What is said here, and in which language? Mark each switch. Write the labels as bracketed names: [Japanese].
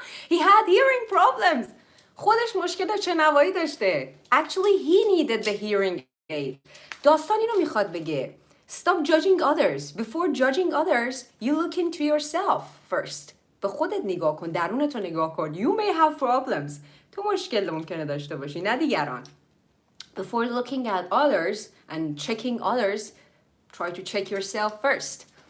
[English] He had hearing problems. [Persian] خودش مشکل شنوایی داشته. [English] Actually, he needed the hearing aid. [Persian] داستان اینو میخواد بگه. [English] Stop judging others. Before judging others, you look into yourself first. [Persian] به خودت نگاه کن، درونتو نگاه کن. [English] You may have problems. [Persian] تو مشکل ممکنه داشته باشی، نه دیگران. [English] Before looking at others and checking others, try to check yourself first.